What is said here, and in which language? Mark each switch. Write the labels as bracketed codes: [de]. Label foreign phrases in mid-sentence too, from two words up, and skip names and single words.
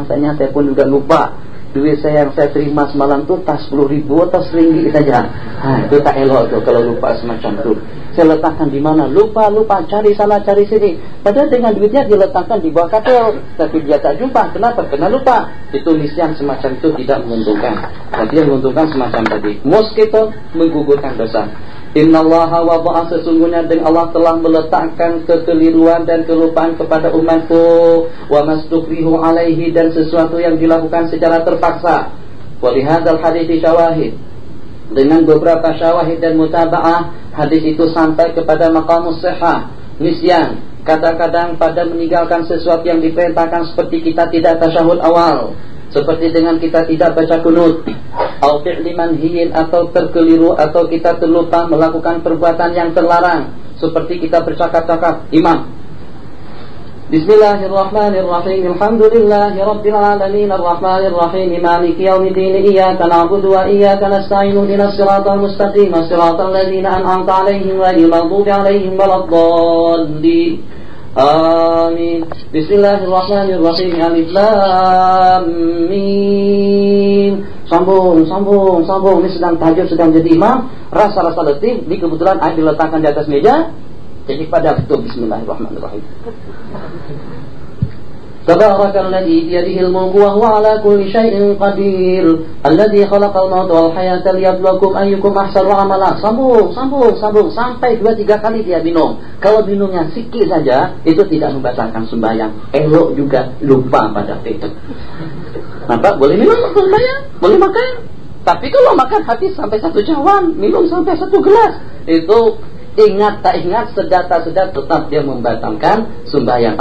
[ms] Saya pun juga lupa. Duit saya yang saya terima semalam tu tas 10.000 atau RM1 saja. Itu tak elok tu kalau lupa semacam tu. Saya letakkan di mana? Lupa, cari sana, cari sini. Padahal dengan duitnya dia letakkan di bawah katil, tapi dia tak jumpa. Kenapa? Karena lupa. Itu nisyan semacam itu tidak menguntungkan. Tapi yang menguntungkan semacam tadi. Mosquito menggugurkan dosa. [ar] إن الله وضع, [ms] sesungguhnya dengan Allah telah meletakkan kekeliruan dan kelupaan kepada umatku, [ar] وما استكرهوا عليه, [ms] dan sesuatu yang dilakukan secara terpaksa. [ar] ولهذا الحديث شواهد, [ms] dengan beberapa syawahid dan mutaba'ah, hadis itu sampai kepada [ar] مقام الصحة. [ms] Nisyan, kadang-kadang pada meninggalkan sesuatu yang diperintahkan, seperti kita tidak tasyahud awal, seperti dengan kita tidak baca kunut, atau [ar] فعل منهي, [ms] atau terkeliru, atau kita terlupa melakukan perbuatan yang terlarang, seperti kita bercakap-cakap. Imam, [ar] بسم الله الرحمن الرحيم. الحمد لله رب العالمين الرحمن الرحيم مالك يوم الدين إياك نعبد وإياك نستعين اهدنا الصراط المستقيم صراط الذين أنعمت عليهم غير المغضوب عليهم ولا الضالين. Amin. بسم الله الرحمن الرحيم. الم. Sambung. [ms] Ini sedang tahajud, sedang jadi imam, rasa-rasa letih. Ini kebetulan air diletakkan di atas meja. Jadi pada itu Bismillahirrahmanirrahim. [ar] تبارك الذي بيده الملك وهو على كل شيء قدير. الذي خلق الموت والحياة ليبلوكم أيكم أحسن عملا. [ms] Sambung sampai 2-3 kali dia minum. Kalau minumnya sikit saja, itu tidak membatalkan sembahyang. Elok juga lupa pada itu. Nampak? Boleh minum sembahyang, boleh makan. Tapi kalau makan habis sampai 1 cawan, minum sampai 1 gelas, itu ingat tak ingat, sedar tetap dia membatalkan sembahyang.